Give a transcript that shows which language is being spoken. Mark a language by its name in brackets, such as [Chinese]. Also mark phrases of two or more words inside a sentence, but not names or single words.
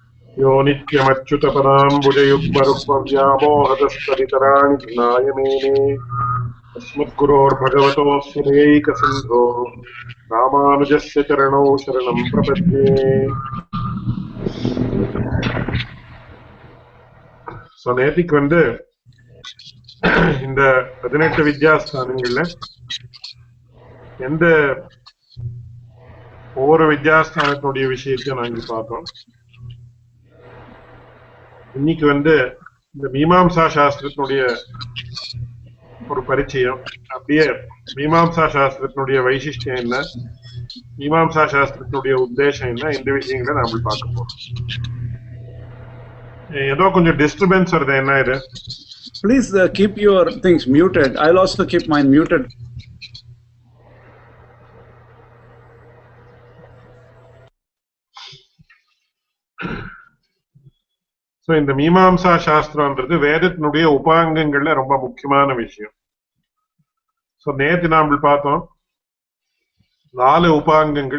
[Sanskrit] यो नित्यमच्युतपदाम्बुजयुग्मरुक्मव्यामोहतस्तदितराणि घ्नाय मेने अस्मद्गुरोर्भगवतोऽस्य दयैकसिन्धोः रामानुजस्य चरणौ शरणं प्रपद्ये. [Tamil] ஸோ நேத்திக்கு இந்த 18 வித்யாஸ்தானங்கள்ல எந்த ஒவ்வொரு வித்யாஸ்தானத்தினுடைய விஷயத்தையும் நாங்கள் பார்த்தோம். இன்னைக்கு இந்த மீமாம்சா சாஸ்திரத்தினுடைய ஒரு பரிச்சயம், அப்படியே மீமாம்சா சாஸ்திரத்தினுடைய வைசிஷ்டியம் என்ன, மீமாம்சா சாஸ்திரத்தினுடைய உத்தேசம் என்ன, இந்த விஷயங்களை நாம பார்க்க போறோம். ஏதோ கொஞ்சம் டிஸ்டர்பன்ஸ் வருது, என்ன இது? [English] Please keep your things muted. I'll also keep mine muted. [Tamil] ஸோ இந்த மீமாம்சா சாஸ்திரம்ன்றது வேதத்தினுடைய உபாங்கங்கள்ல ரொம்ப முக்கியமான விஷயம். ஸோ நேற்று நாம் பார்த்தோம் 4 உபாங்கங்கள்.